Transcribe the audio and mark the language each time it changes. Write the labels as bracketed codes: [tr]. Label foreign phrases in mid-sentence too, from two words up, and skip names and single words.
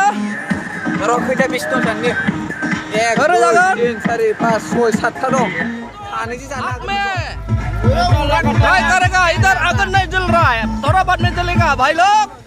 [brx] र' खैथा पिस दं दानि? 1 2 3 4 5 6 7 था दं। सानैजों जानो हागोन। [hi] भाई करेगा इधर आगन नहीं जल रहा है, थोड़ा बाद में जलेगा भाई लोग।